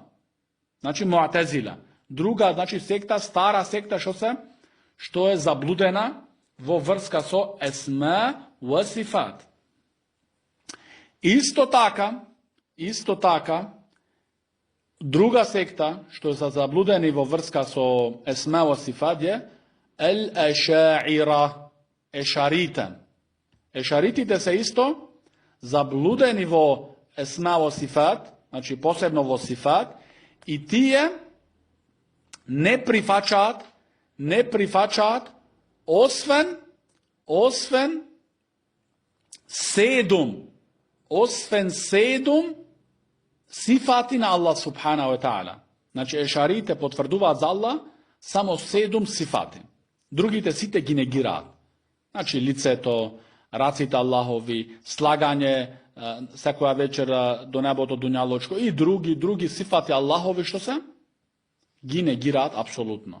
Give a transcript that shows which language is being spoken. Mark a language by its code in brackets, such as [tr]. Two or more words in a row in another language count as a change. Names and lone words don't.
[mk] Значи муътазила. Друга, значи секта, стара секта што е заблудена во врска со [ar] أسماء وصفات. [mk] Исто така, друга секта што е заблудени во врска со [ar] أسماء وصفات [mk] е el-ешаира, ешарите. Ешаритите се исто заблудени во [ar] أسماء وصفات, [mk] значи посебно во сифат, и тие не прифачаат освен седум сифати на Аллах [ar] سبحانه وتعالى. [mk] Значи ешарите потврдуваат за Аллах само 7 сифати. Другите сите ги негираат. Значи лицето, раците Аллахови, слагање секоја вечер до небото дуњалочко и други сифати Аллахови што се ги негираат апсолутно.